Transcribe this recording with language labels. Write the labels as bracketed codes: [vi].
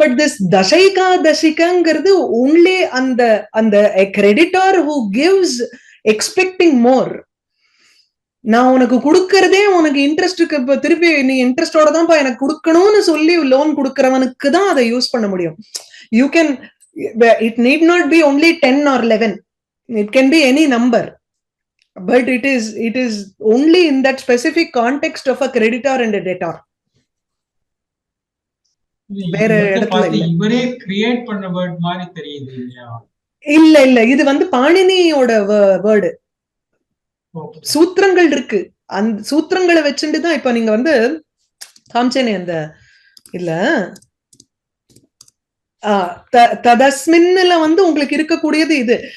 [en] but this தசைகாதசிகங்கிறது only [ta] அந்த அந்த [en] Creditor who gives expecting more. [ta] நான் உனக்கு கொடுக்கறதே உனக்கு இன்ட்ரெஸ்டுக்கு, இப்ப திருப்பி நீ இன்ட்ரெஸ்டோட தான்ப்பா எனக்கு கொடுக்கணும்னு சொல்லி லோன் கொடுக்கறவனுக்கு தான் அதை யூஸ் பண்ண முடியும். [en] You can, it need not be only 10 or 11. It can be any number. But it is only in that specific context of a creditor and a debtor. [ta] வேற இடத்துல இல்ல. இவரே கிரியேட் பண்ண வேர்ட் மாதிரி தெரியுது இல்லையா? இல்ல இல்ல, இது வந்து பாணினியோட வேர்டு. சூத்திரங்கள் இருக்கு. அந்த சூத்திரங்களை வச்சுட்டுதான் இப்ப நீங்க வந்து காமிச்சேனே அந்த இல்ல ததஸ்மின்ல வந்து உங்களுக்கு இருக்கக்கூடியது இது.